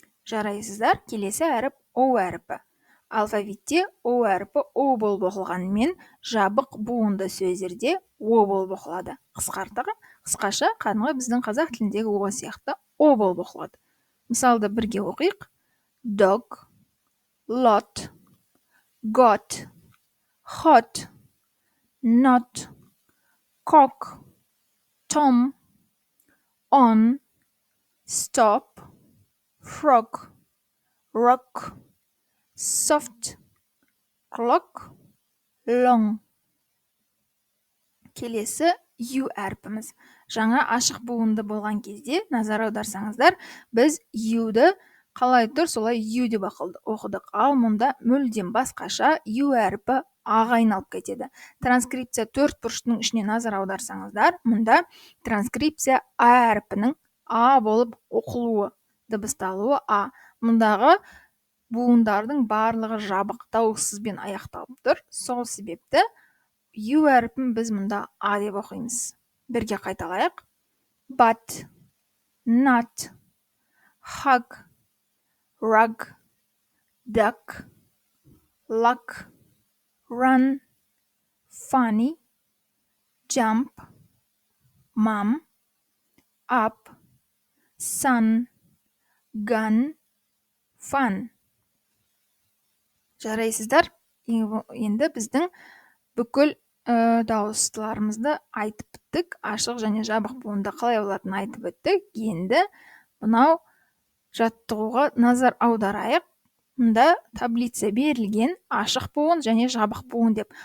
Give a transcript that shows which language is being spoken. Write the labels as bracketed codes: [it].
[kk] Жарайсыздар, келесі әріп о әріпі. Алфавитте о әріпі о болып оқылғанымен, жабық буынды сөздерде о болып оқылады. Қысқаша кәдімгі біздің қазақ тіліндегі о сияқты о болып оқылады. Мысалды бірге оқиық. [en] Dog, lot, got, hot, not, cock, tom, on, stop, frog, rock, soft, clock, long. [kk] Келесі ю әрпіміз. Жаңа ашық буынды болған кезде, назар аударсаңыздар, біз юді қалай тұр, солай ю деп оқыдық. Ал мұнда мүлдем басқаша ю әрпі аға айналып кетеді. Транскрипция 4 бұрыштың ішіне назар аударсаңыздар, мұнда транскрипция а әрпінің а болып оқылуы, дыбысталуы а. Мұндағы буындардың барлығы жабық дауыссызбен аяқталып тұр. Сол себепті ю әрпін біз мұнда а деп оқимыз. Бірге қайталайық. [en] But, not, hug, rug, duck, luck, run, funny, jump, mom, up, sun, gun, fun. [kk] Жарайсыздар, енді біздің бүкіл дауыстыларымызды айтып біттік. Ашық және жабық буында қалай болатынын айтып өттік. Енді мынау жаттығуға назар аударайық. Мұнда таблица берілген, ашық буын және жабық буын деп.